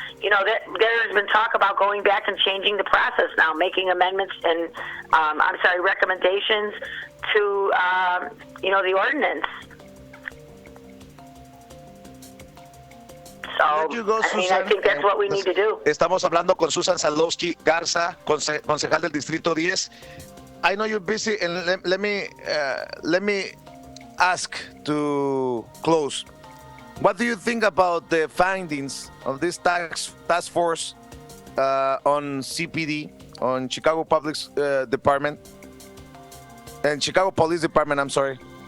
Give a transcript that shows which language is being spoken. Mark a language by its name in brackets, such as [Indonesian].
[English] You know, there's been talk about going back and changing the process now, making amendments and, recommendations to, the ordinance. So, I think that's what we need to do. [Spanish] Estamos hablando con Susan Sadlowski Garza, concejal del Distrito 10. [English] I know you're busy, and let me ask to close. What do you think about the findings of this task force on CPD, on Chicago Public Department, and Chicago Police Department? I'm sorry.